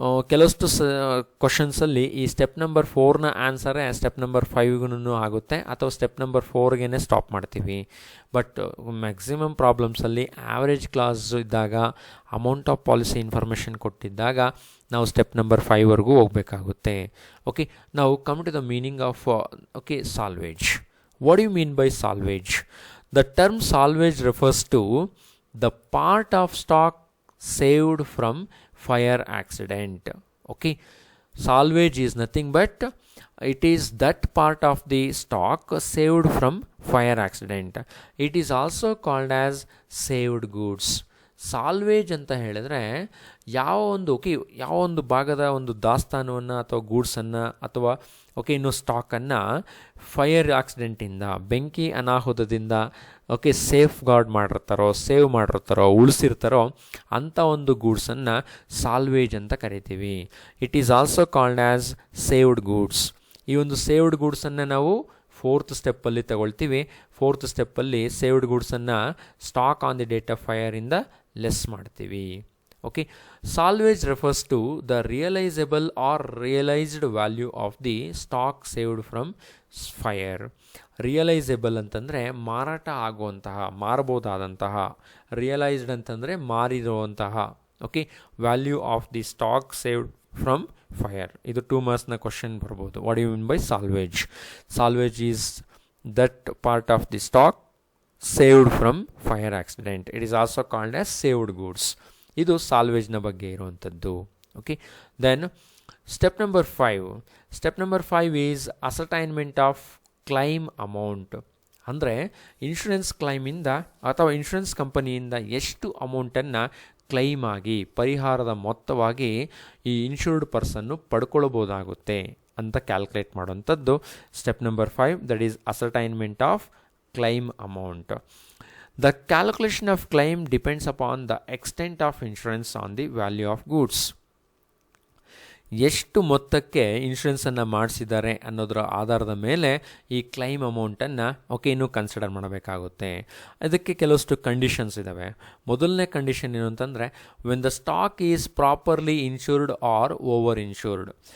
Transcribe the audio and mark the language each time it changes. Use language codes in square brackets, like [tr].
[kn] ಕೆಲವಷ್ಟು ಕ್ವಶನ್ಸಲ್ಲಿ ಈ step number 4ನ ಆನ್ಸರೇ step number 5ಗೂ ಆಗುತ್ತೆ ಅಥವಾ ಸ್ಟೆಪ್ ನಂಬರ್ 4ಗೆ ಸ್ಟಾಪ್ ಮಾಡ್ತೀವಿ. ಬಟ್ ಮ್ಯಾಕ್ಸಿಮಮ್ ಪ್ರಾಬ್ಲಮ್ಸಲ್ಲಿ ಆ್ಯಾವ್ರೇಜ್ ಕ್ಲಾಸ್ ಇದ್ದಾಗ, ಅಮೌಂಟ್ ಆಫ್ ಪಾಲಿಸಿ ಇನ್ಫಾರ್ಮೇಷನ್ ಕೊಟ್ಟಿದ್ದಾಗ ನಾವು ಸ್ಟೆಪ್ ನಂಬರ್ 5ವರೆಗೂ ಹೋಗಬೇಕಾಗುತ್ತೆ. [en] ನಾವು come to the meaning of salvage. What do you mean by salvage? The term salvage refers to the part of stock saved from fire accident. Salvage is nothing but it is that part of the stock saved from fire accident. It is also called as saved goods. [kn] Salvage ಅಂತ ಹೇಳಿದ್ರೆ ಯಾವ ಒಂದು ಭಾಗದ ಒಂದು ದಾಸ್ತಾನವನ್ನು ಅಥವಾ ಗೂಡ್ಸನ್ನು ಅಥವಾ ಇನ್ನು ಸ್ಟಾಕನ್ನು fire ಆಕ್ಸಿಡೆಂಟಿಂದ, ಬೆಂಕಿ ಅನಾಹುತದಿಂದ ಸೇಫ್ ಗಾರ್ಡ್ ಮಾಡಿರ್ತಾರೋ, ಸೇವ್ ಮಾಡಿರ್ತಾರೋ, ಉಳಿಸಿರ್ತಾರೋ ಅಂಥ ಒಂದು ಗೂಡ್ಸನ್ನು ಸಾಲ್ವೇಜ್ ಅಂತ ಕರಿತೀವಿ. [en] It is also called as saved goods. [kn] ಈ ಒಂದು ಸೇವ್ಡ್ ಗೂಡ್ಸನ್ನು ನಾವು 4th ಸ್ಟೆಪ್ಪಲ್ಲಿ ತಗೊಳ್ತೀವಿ. 4th ಸ್ಟೆಪ್ಪಲ್ಲಿ saved ಗೂಡ್ಸನ್ನು stock on the date of ಫೈರಿಂದ less ಮಾಡ್ತೀವಿ. [en] Salvage refers to the realizable or realized value of the stock saved from fire. [kn] ರಿಯಲೈಸೇಬಲ್ ಅಂತಂದರೆ ಮಾರಾಟ ಆಗುವಂತಹ, ಮಾರಬಹುದಾದಂತಹ. Realised ಅಂತಂದರೆ ಮಾರಿರುವಂತಹ. [en] Value of the stock saved from fire. [kn] ಇದು 2 ಮಾರ್ಕ್ಸ್ನ question ಬರ್ಬೋದು. [en] What you mean by salvage? Salvage is that part of the stock saved from fire accident. It is also called as saved goods. [kn] ಇದು ಸಾಲ್ವೇಜ್ನ ಬಗ್ಗೆ ಇರುವಂಥದ್ದು. [en] Then step number 5. Step number 5 is ascertainment of claim amount. [kn] ಅಂದರೆ insurance ಕ್ಲೈಮಿಂದ ಅಥವಾ insurance ಕಂಪನಿಯಿಂದ ಎಷ್ಟು ಅಮೌಂಟನ್ನು claim ಆಗಿ, ಪರಿಹಾರದ ಮೊತ್ತವಾಗಿ ಈ ಇನ್ಶೂರ್ಡ್ ಪರ್ಸನ್ನು ಪಡ್ಕೊಳ್ಬೋದಾಗುತ್ತೆ ಅಂತ ಕ್ಯಾಲ್ಕುಲೇಟ್ ಮಾಡುವಂಥದ್ದು step number 5, [en] That is ascertainment of claim amount. The calculation of claim depends upon the extent of insurance on the value of goods. [kn] ಎಷ್ಟು ಮೊತ್ತಕ್ಕೆ ಇನ್ಶೂರೆನ್ಸನ್ನು ಮಾಡಿಸಿದ್ದಾರೆ ಅನ್ನೋದರ ಆಧಾರದ ಮೇಲೆ ಈ ಕ್ಲೈಮ್ ಅಮೌಂಟನ್ನು ಇನ್ನೂ ಕನ್ಸಿಡರ್ ಮಾಡಬೇಕಾಗುತ್ತೆ. ಅದಕ್ಕೆ ಕೆಲವಷ್ಟು ಕಂಡೀಷನ್ಸ್ ಇದ್ದಾವೆ. ಮೊದಲನೇ ಕಂಡೀಷನ್ ಏನು ಅಂತಂದರೆ, [en] When the stock is properly insured or over insured.